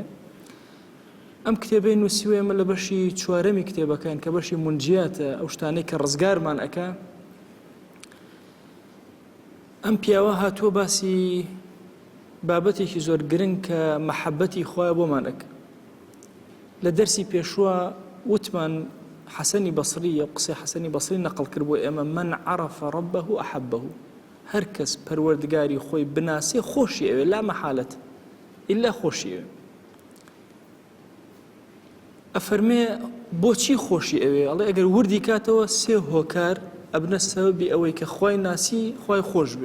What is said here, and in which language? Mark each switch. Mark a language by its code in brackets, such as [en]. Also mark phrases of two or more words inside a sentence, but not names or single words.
[ckb] ئەم کتێبەی نووسیوە ئێمە لە بەشی چوارەمی کتێبەکان کە بەشی منجیاتە، ئەو شتانەی کە ڕزگارمان ئەکا. ئەم پیاوە هاتووە باسی بابەتێکی زۆر گرنگ کە مەحەبەتی خۆیە بۆمان ئەکا. لە دەرسی پێشووە وتمان حەسەنی بەسری، قسەی حەسەنی بەسری نەقڵ کرد بۆ ئێمە: [ar] من عرف ربه أحبه. [ckb] هەر کەس پەروەردگاری خۆی بناسێ خۆشی ئەوێ، [ar] لا مەحالەت ئیلا [ckb] خۆشی ئەوێ. ئەفەرمێ بۆچی خۆشی ئەوێ؟ ئەڵێ ئەگەر وردی کاتەوە سێ هۆکار ئەبنە سەبەبی ئەوەی کە خوای ناسی خوای خۆش بێ.